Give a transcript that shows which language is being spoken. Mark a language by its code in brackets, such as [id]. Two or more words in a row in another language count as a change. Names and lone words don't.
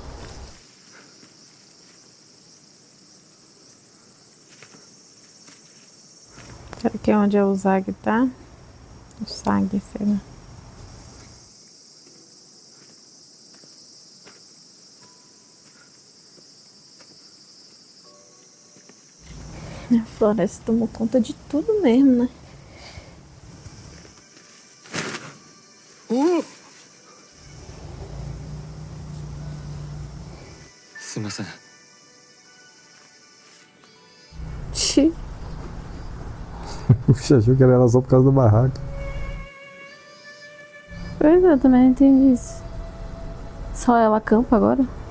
[pt] Será que é onde o Zag tá? O Zag, sei lá. A floresta tomou conta de tudo mesmo, né? Oh! [ja] すいません。 [pt] Xi. Você achou que era só por causa do barraco. Pois é, eu também não entendi isso. Só ela acampa agora?